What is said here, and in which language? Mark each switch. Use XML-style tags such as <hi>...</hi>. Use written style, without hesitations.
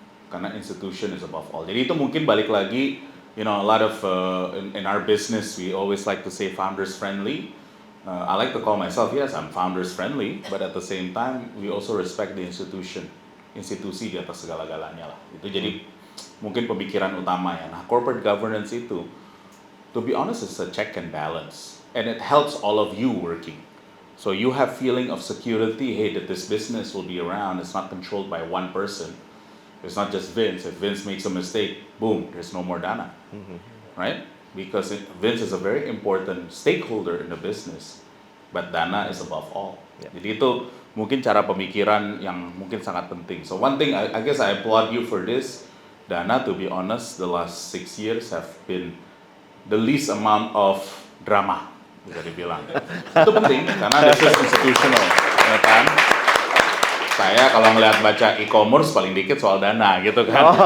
<id>Karena</id> <en>institution is above all.</en> <id>Jadi itu mungkin balik lagi,</id> <en>a lot of in our business we always like to say founders friendly. I like to call myself, yes, I'm founders friendly, but at the same time we also respect the</en> <id>institusi di atas segala-galanya lah. Itu jadi mungkin pemikiran utama ya.</id> <en>Nah, corporate governance itu, to be honest, it's a check and balance, and it helps all of you working. So you have feeling of security, hey, that this business will be around. It's not controlled by one person. It's not just Vince. If Vince makes a mistake, boom, there's no more Dana, right? Because Vince is a very important stakeholder in the business, but Dana is above all. Yeah.</en> <id>Jadi itu mungkin cara pemikiran yang mungkin sangat penting.</id> <en>So one thing, I guess I applaud you for this. Dana, to be honest, the last 6 years have been the least amount of drama,</en> <id>bisa dibilang. Itu penting, karena</id> <en>this is institutional,</en> <id>ya kan? Saya kalau ngeliat baca e-commerce paling dikit soal Dana gitu kan.</id>